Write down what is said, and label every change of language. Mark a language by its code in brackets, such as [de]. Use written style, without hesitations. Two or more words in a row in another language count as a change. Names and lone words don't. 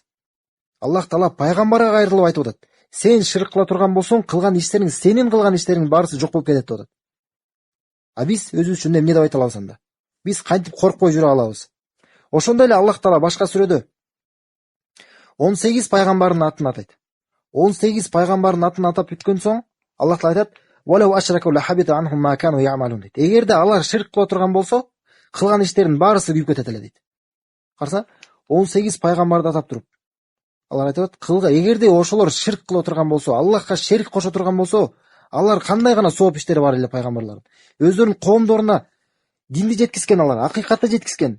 [ky] Аллах Таала пайгамбарга кайрылып айтып атат. Сен ширк кыла турган болсоң, сенин кылган иштериңнин баарысы жок болуп кетет деп атат. А биз өзүбүз үчүн эмне деп айта алабыз анда? Биз кантип коркпой жүрө алабыз? Ошондой эле Аллах Таала башка сүрөдө 18 пайгамбардын атын атайт. 18 пайгамбардын атын атап бүткөн соң Аллах Таала айтат: [ar] "ولو أشركوا لحبط عنهم ما كانوا يعملون" дейт. [ky] Эгерде алар ширк кыла турган болсо, кылган иштеринин баарысы күйүп кетет эле дейт. Караса, 18 пайгамбарды атап туруп, алар айтат: "Эгерде ошолор ширк кыла турган болсо, Аллахка шерик кошо турган болсо, алар кандай гана сооп иштери бар эле пайгамбарлардын. Өздөрүнүн коомдоруна динди жеткизген, алар акыйкатты жеткизген.